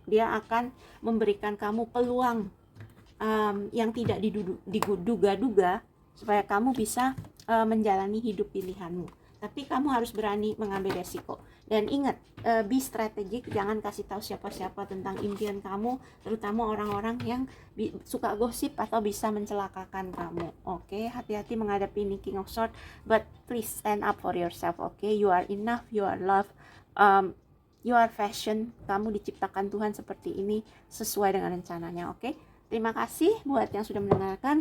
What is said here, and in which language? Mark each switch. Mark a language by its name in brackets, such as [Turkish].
[Indonesian] Dia akan memberikan kamu peluang yang tidak diduga-duga supaya kamu bisa menjalani hidup pilihanmu. Tapi kamu harus berani mengambil resiko. Dan ingat, [English] be strategic, [Indonesian] jangan kasih tahu siapa-siapa tentang impian kamu, terutama orang-orang yang suka gosip atau bisa mencelakakan kamu. Oke, hati-hati menghadapi ini King of Swords, [English] but please stand up for yourself. Oke, you are enough, you are love, you are fashion. [Indonesian] Kamu diciptakan Tuhan seperti ini sesuai dengan rencananya. Oke, terima kasih buat yang sudah mendengarkan.